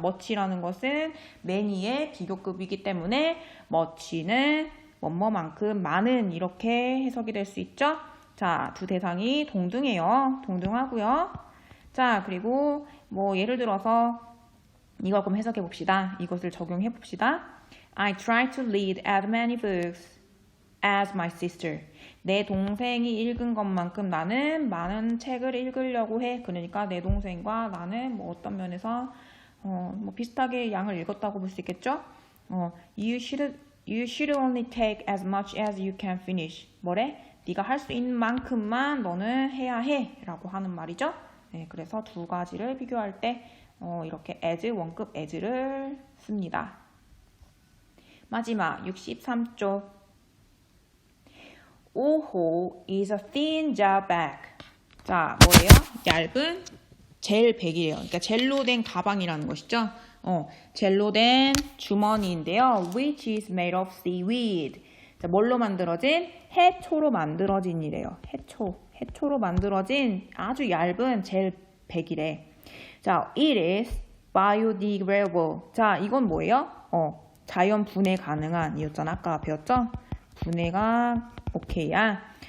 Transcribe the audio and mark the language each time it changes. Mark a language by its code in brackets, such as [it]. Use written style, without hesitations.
[ko] much라는 것은 many의 비교급이기 때문에 much는 뭐뭐만큼, 많은, 이렇게 해석이 될 수 있죠? 자, 두 대상이 동등해요. 동등하고요. 자, 그리고 뭐 예를 들어서 이걸 그럼 해석해 봅시다. 이것을 적용해 봅시다. [en] I try to read as many books as my sister. [ko] 내 동생이 읽은 것만큼 나는 많은 책을 읽으려고 해. 그러니까 내 동생과 나는 뭐 어떤 면에서 뭐 비슷하게 양을 읽었다고 볼 수 있겠죠? [en] You should only take as much as you can finish. [ko] 뭐래? 네가 할 수 있는 만큼만 너는 해야 해 라고 하는 말이죠. 네, 그래서 두 가지를 비교할 때 이렇게 as, 원급 as를 씁니다. 마지막 63쪽. [en] 오호 is a thin gel bag. [ko] 자, 뭐예요? 얇은 젤 백이에요. 그러니까 젤로 된 가방이라는 것이죠. 젤로 된 주머니인데요. [en] Which is made of seaweed. [ko] 자, 뭘로 만들어진? 해초로 만들어진이래요. 해초로 만들어진 아주 얇은 젤 백이래. 자, [en] it is biodegradable. [ko] 자, 이건 뭐예요? 자연 분해 가능한 이었잖아. 아까 배웠죠? 분해가 오케이야.